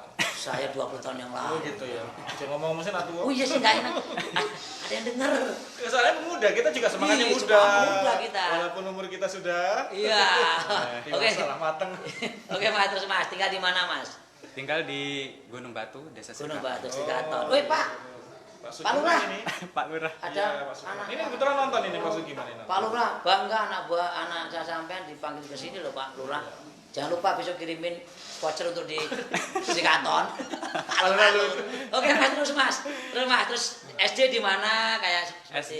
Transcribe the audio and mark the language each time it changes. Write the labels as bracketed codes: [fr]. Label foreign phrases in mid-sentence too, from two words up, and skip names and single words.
[id] Saya 20 tahun yang Oh lalu. gitu ya. Jangan ngomong mesin atuh. Oh iya sih gak enak. Ada yang denger. Soalnya muda, kita juga semangatnya Iya, muda. semangat muda kita. Walaupun umur kita sudah Iya. Oke. salah mateng. Oke Mas, terus Mas tinggal di mana Mas? Tinggal di Gunung Batu, Desa Gunung Sirga. Batu Srikaton. Woi Pak, Pak Pak Lurah. Sugiman ini. Pak Lurah. ada Iya, Pak Sugiman. anak. Ini kebetulan nonton ini Pak Sugiman ini. Pak Lurah, bangga anak buah anak saya sampean dipanggil ke sini loh Pak Lurah. Jangan lupa besok kirimin voucher untuk di Srikaton. Alun-alun. Oke Mas, terus Mas. Terus SD di mana kayak seperti